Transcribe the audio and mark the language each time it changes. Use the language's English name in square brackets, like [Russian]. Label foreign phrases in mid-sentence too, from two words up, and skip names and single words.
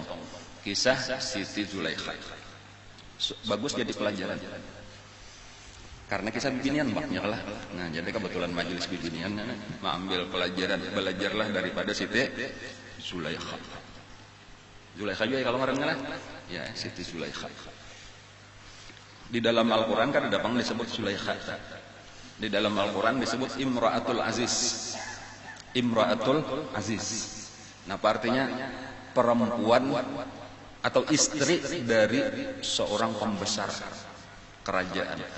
[Indonesian] Kisah Siti Zulaikha. Bagus jadi pelajaran. Karena kisah bibinian maknya lah. Nah, jadi kebetulan majelis bibinian mengambil pelajaran, belajarlah daripada Siti Zulaikha. Zulaikha juga kalau ngarannya lah. Ya, Siti Zulaikha. Di dalam Al-Qur'an kan ada pang disebut Zulaikha. Di dalam Al-Qur'an disebut [Arabic] امرأة العزيز. امرأة العزيز. [Indonesian] Nah, artinya perempuan atau istri dari seorang pembesar kerajaan.